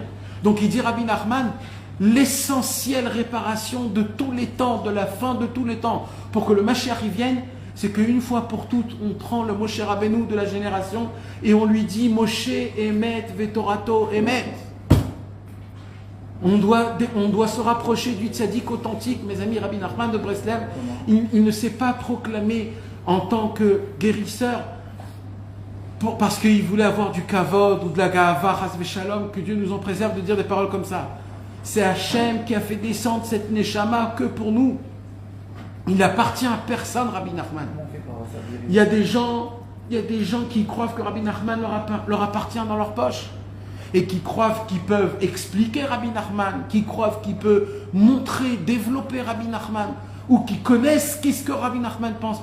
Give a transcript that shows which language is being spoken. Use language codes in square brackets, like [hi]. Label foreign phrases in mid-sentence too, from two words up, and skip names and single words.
[fr] Donc il dit Rabbi Nachman, l'essentielle réparation de tous les temps, de la fin de tous les temps, pour que le Mashiach y vienne, c'est qu'une fois pour toutes, on prend le Moshe Rabbeinu de la génération et on lui dit [he] משה אמת ותורתו אמת. [fr] On doit se rapprocher du tzaddik authentique, mes amis. Rabbi Nachman de Breslev, il ne s'est pas proclamé en tant que guérisseur parce qu'il voulait avoir du kavod ou de la ga'ava, [he] חס ושלום, [fr] que Dieu nous en préserve de dire des paroles comme ça. C'est Hachem qui a fait descendre cette neshama que pour nous. Il appartient à personne, Rabbi Nachman. Il y a des gens qui croient que Rabbi Nachman leur appartient dans leur poche. Et qui croient qu'ils peuvent expliquer Rabbi Nachman, qui croient qu'ils peuvent montrer, développer Rabbi Nachman, ou qui connaissent qu'est-ce que Rabbi Nachman pense.